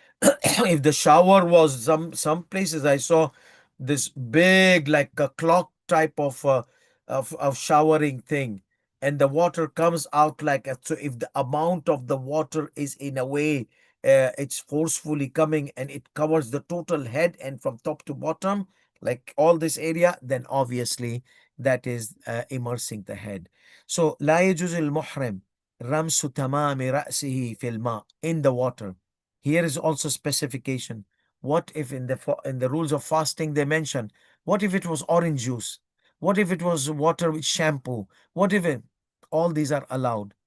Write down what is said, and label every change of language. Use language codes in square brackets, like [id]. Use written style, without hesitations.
[en] If the shower was some places I saw this big like a clock type of showering thing, and the water comes out like a, so if the amount of the water is in a way it's forcefully coming and it covers the total head and from top to bottom like all this area, then obviously that is immersing the head. So [ar] لا يجوز المحرم رمس تمام رأسه في الماء, [en] in the water. Here is also specification. What if in the rules of fasting they mention, what if it was orange juice? What if it was water with shampoo? What if it, all these are allowed?